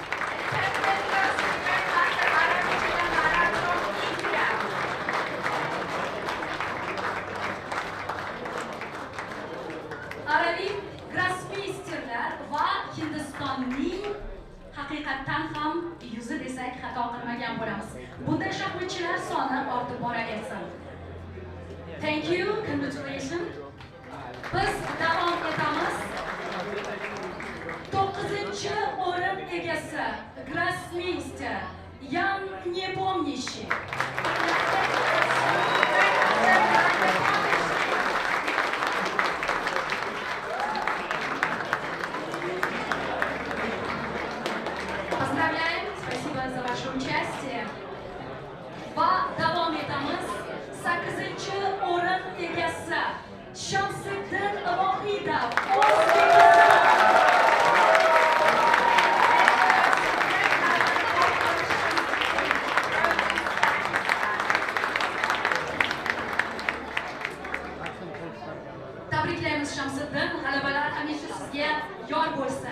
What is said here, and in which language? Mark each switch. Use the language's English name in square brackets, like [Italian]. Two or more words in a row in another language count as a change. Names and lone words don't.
[Uzbek] Arabiy grossmeysterlar va Hindistonning haqiqatdan ham yuzi desak xato qilmagan bo'lamiz. Bunday shaxmatchilar soni ortib boraversin. [English] Thank you, congratulations. [Uzbek] Biz davom etamiz. 9-o'rin egasi grossmeyster Ian Nepomniachtchi. [Russian] Поздравляем, спасибо за ваше участие. [Uzbek] Va davom etamiz. 8-o'rin egasi Shamsiddin Vokhidov. Tabriklaymiz Shamsiddin, g'alabalar hamisha sizga yor bo'lsin.